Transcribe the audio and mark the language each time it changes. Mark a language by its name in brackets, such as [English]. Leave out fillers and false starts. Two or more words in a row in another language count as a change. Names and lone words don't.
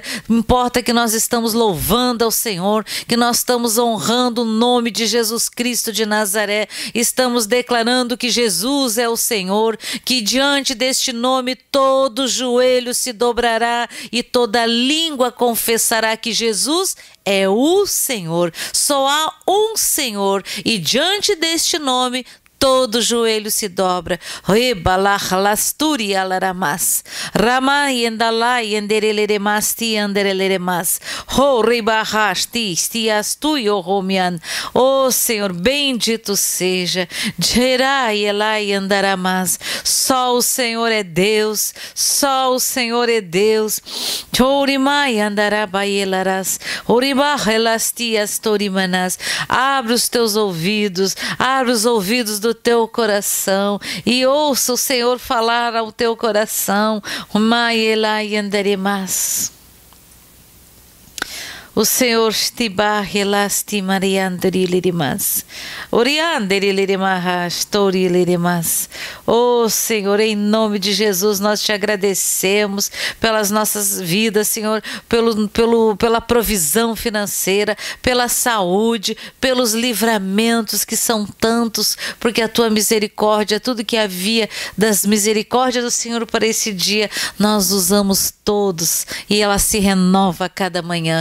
[Portuguese] Importa que nós estamos louvando ao Senhor, que nós estamos honrando o nome de Jesus Cristo de Nazaré, estamos declarando que Jesus é o Senhor, que diante deste nome todo joelho se dobrará e toda língua confessará que Jesus é o Senhor. Só há um Senhor e diante deste nome todo joelho se dobra. Rebalachlasturi alaramas. Ramai endalai endereremas ti andereleremas. Ho ribahasti stiastui romian. Oh Senhor, bendito seja. Jerai elai andaramas. Só o Senhor é Deus. Só o Senhor é Deus. Chorimai andarabaelaras. Oribahelastias torimanas. Abre os teus ouvidos. Abre os ouvidos do teu coração e ouça o Senhor falar ao teu coração. O Senhor estibarrelasti mariandrilirimas. Oriandrilirimas, torilirimas. Oh Senhor, em nome de Jesus, nós te agradecemos pelas nossas vidas, Senhor, pela provisão financeira, pela saúde, pelos livramentos que são tantos, porque a tua misericórdia, tudo que havia das misericórdias do Senhor para esse dia, nós usamos todos e ela se renova a cada manhã.